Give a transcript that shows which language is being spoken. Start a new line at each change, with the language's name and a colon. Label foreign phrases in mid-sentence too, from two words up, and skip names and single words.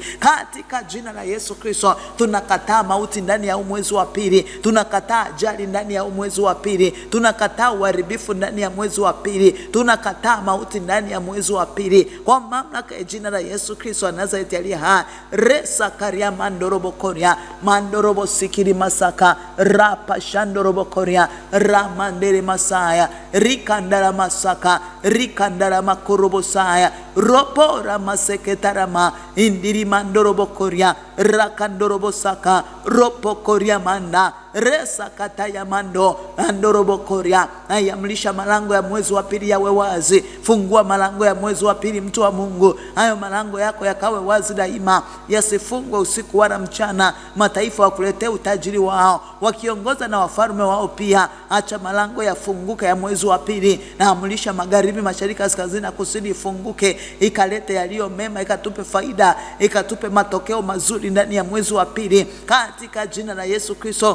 Swahili: Katika jina la Yesu Kristo tunakataa mauti ndani ya mwezi wa pili. Tunakataa ajali ndani ya mwezi wa pili. Tunakataa uharibifu ndani ya mwezi wa pili. Tunakataa mauti ndani ya mwezi wa pili kwa mamlaka ya jina la Yesu Kristo wa Nazareti aliye hai. Resa karia mandorobo koria mandorobo sikiri masaka rapa shandorobo koria ramandere masaya rikandara masaka rikandara makorobo saya ropo ramaseketarama indiri mandorobo koria rakandorobo saka ropo koria manda resa kataya mando andorobo koria. Ayamlisha malango ya mwezi wa pili yawe wazi. Fungua malango ya mwezi wa pili, mtu wa Mungu. Hayo malango yako yakawe wazi daima, yasifungwe usiku wala mchana. Mataifa wakuletea utajiri wao, wakiongoza na wafalme wao pia. Acha malango yafunguke ya mwezi wa pili. Na amlisha magharibi, mashariki, kaskazini na kusini ifunguke, ikalete yaliyo mema, ikatupe faida, ikatupe matokeo mazuri ndani ya mwezi wa pili katika jina la Yesu Kristo.